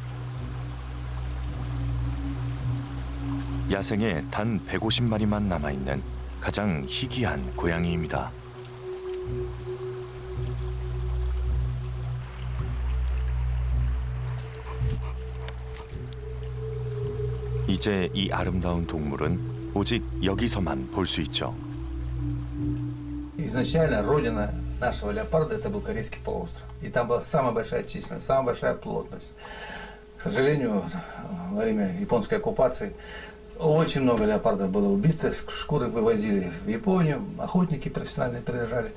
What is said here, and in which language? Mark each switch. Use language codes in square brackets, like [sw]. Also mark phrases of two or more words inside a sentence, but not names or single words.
[ko] 야생에 단 150마리만 남아있는 가장 희귀한 고양이입니다. 이제 이 아름다운 동물은 오직 여기서만 볼 수 있죠. [ru] Изначально родина нашего леопарда это был Корейский полуостров. И там была самая большая численность, самая большая плотность. К сожалению, во время японской оккупации очень много леопардов было убито, шкуры вывозили в Японию, охотники профессиональные приезжали.